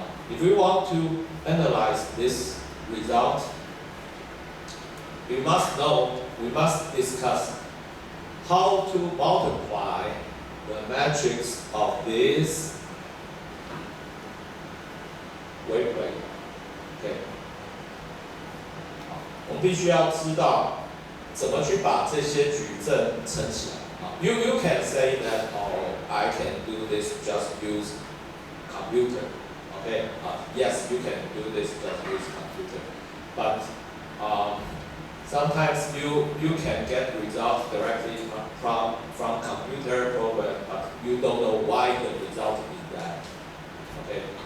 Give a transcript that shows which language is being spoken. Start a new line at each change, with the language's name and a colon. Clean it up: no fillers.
English: If we want to analyze this result, we must discuss how to multiply the matrix of this wavelength. Okay.
Chinese: 我们必须要知道怎么去把这些矩阵乘起来。
English: You can say that I can do this just use computer. Okay. Yes, you can do this just use computer. But sometimes you can get results directly from computer program, but you don't know why the result is that. Okay.